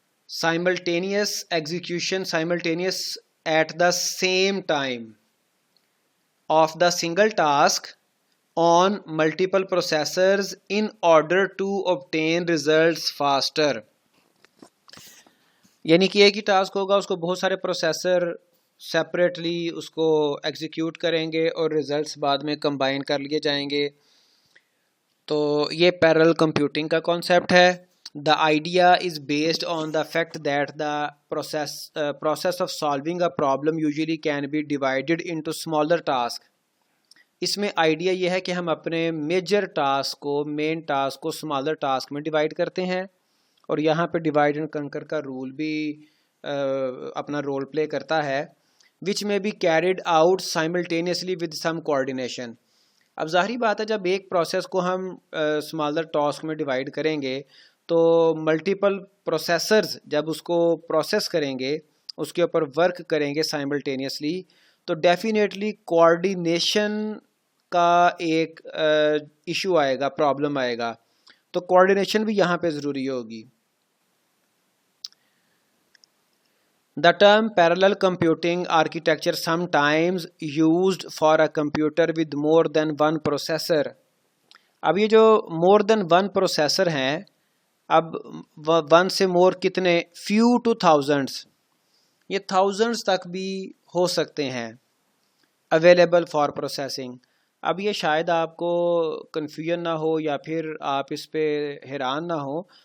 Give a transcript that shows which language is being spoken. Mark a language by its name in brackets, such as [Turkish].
[English] Simultaneous execution, simultaneous at the same time of the single task on multiple processors in order to obtain results faster. [Urdu] یعنی کہ ایک ہی task ہوگا، اس کو بہت سارے پروسیسر سیپریٹلی اس کو ایگزیکیوٹ کریں گے اور ریزلٹس بعد میں کمبائن کر لیے جائیں گے. تو یہ پیرالل کمپیوٹنگ کا کانسیپٹ ہے. [English] The idea is based on the fact that the process of solving a problem usually can be divided into smaller tasks. [Urdu] اس میں آئیڈیا یہ ہے کہ ہم اپنے میجر ٹاسک کو، مین ٹاسک کو اسمالر ٹاسک میں ڈیوائڈ کرتے ہیں، اور یہاں پہ ڈیوائڈ اینڈ کنکر کا رول بھی اپنا رول پلے کرتا ہے. [English] which may be carried out simultaneously with some coordination. [Urdu] اب ظاہری بات ہے جب ایک پروسیس کو ہم اسمالر ٹاسک میں ڈیوائڈ کریں گے تو ملٹیپل پروسیسرز جب اس کو پروسیس کریں گے، اس کے اوپر ورک کریں گے سائملٹینیسلی، تو ڈیفینیٹلی کوآرڈینیشن کا ایک ایشو آئے گا، پرابلم آئے گا. تو کوآرڈینیشن بھی یہاں پہ ضروری ہوگی. [English] The term parallel computing architecture sometimes used for a computer with more than one processor. [Urdu] اب یہ جو [English] more than one processor [Urdu] ہیں، اب one سے more کتنے، [English] few to thousands، [Urdu] یہ thousands تک بھی ہو سکتے ہیں [English] available for processing. [Urdu] اب یہ شاید آپ کو کنفیوژن نہ ہو یا پھر آپ اس پہ حیران نہ ہو.